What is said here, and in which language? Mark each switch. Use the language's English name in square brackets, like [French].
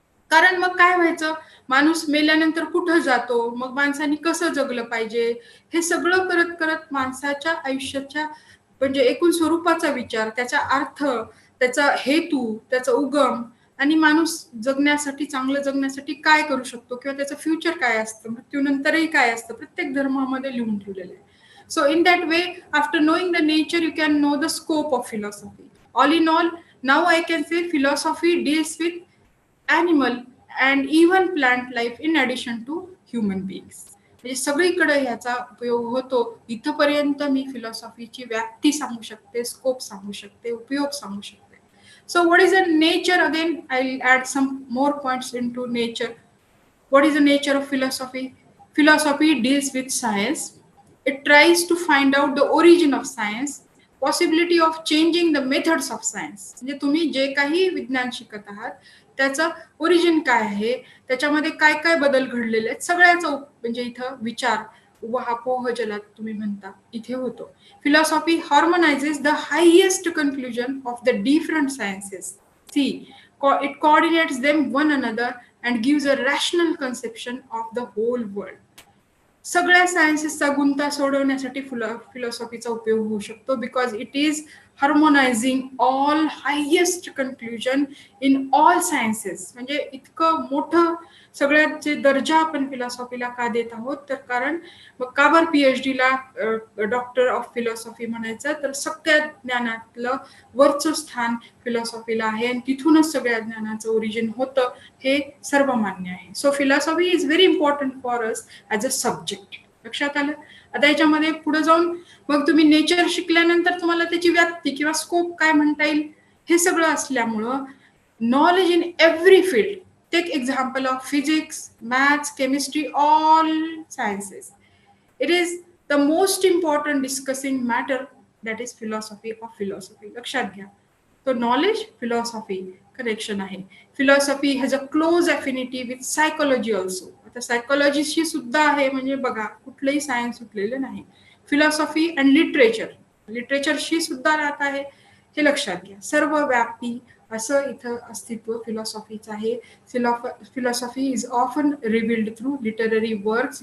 [Marathi] कारण मग काय व्हायचं, माणूस मेल्यानंतर कुठं जातो, मग माणसाने कसं जगलं पाहिजे, हे सगळं करत करत माणसाच्या आयुष्याच्या म्हणजे एकूण स्वरूपाचा विचार, त्याचा अर्थ, त्याचा हेतू, त्याचा उगम आणि माणूस जगण्यासाठी, चांगलं जगण्यासाठी काय करू शकतो किंवा त्याचं फ्युचर काय असतं, मृत्यूनंतरही काय असतं, प्रत्येक धर्मामध्ये लिहून ठेवलेलं आहे. [English] So in that way, after knowing the nature, you can know the scope of philosophy. All in all, now I can say philosophy deals with animal and even plant life in addition to human beings. [Marathi] म्हणजे सगळीकडे ह्याचा उपयोग होतो. इथपर्यंत मी फिलॉसॉफीची व्याप्ती सांगू शकते, scope सांगू शकते, उपयोग सांगू शकते. [English] So what is the nature? Again, I'll add some more points into nature. What is the nature of philosophy? Philosophy deals with science. It tries to find out the origin of science, possibility of changing the methods of science. [Marathi] म्हणजे तुम्ही जे काही विज्ञान शिकत आहात त्याचा origin काय आहे, त्याच्यामध्ये काय काय बदल घडलेले आहेत, सगळ्याचा म्हणजे इथं विचार, उहापोह ज्याला तुम्ही म्हणता, इथे होतो. [English] Philosophy harmonizes the highest conclusion of the different sciences. See, it coordinates them one another and gives a rational conception of the whole world. [Marathi] सगळ्या सायन्सेसचा गुंता सोडवण्यासाठी फिलॉसॉफीचा उपयोग होऊ शकतो, [English] Because it is harmonizing all highest conclusion in all sciences. [Marathi] म्हणजे इतकं मोठं सगळ्यात जे दर्जा आपण फिलॉसॉफीला का देत आहोत, तर कारण मग का बरं PhD ला डॉक्टर ऑफ फिलॉसॉफी म्हणायचं, तर सगळ्या ज्ञानातलं वरचं स्थान फिलॉसॉफीला आहे आणि तिथूनच सगळ्या ज्ञानाचं ओरिजिन होतं, हे सर्व मान्य आहे. [English] So philosophy is very important for us as a subject. [Marathi] लक्षात आलं? आता याच्यामध्ये पुढे जाऊन मग तुम्ही नेचर शिकल्यानंतर तुम्हाला त्याची व्याप्ती किंवा स्कोप काय म्हणता येईल हे सगळं असल्यामुळं [English] knowledge in every field. Take example of physics, maths, chemistry, all sciences. It is the most important discussing matter, that is philosophy of philosophy. [Marathi] लक्षात घ्या. [English] So knowledge, philosophy connection [Marathi] आहे. [English] Philosophy has a close affinity with psychology also. [Marathi] आता सायकोलॉजीशी सुद्धा आहे, म्हणजे बघा कुठलंही science सुटलेलं नाही. फिलॉसॉफी अँड लिटरेचरशी सुद्धा राहत आहे, हे लक्षात घ्या. सर्व व्यापी असं इथं अस्तित्व फिलॉसॉफीचं आहे. [English] Philosophy is often revealed through literary works.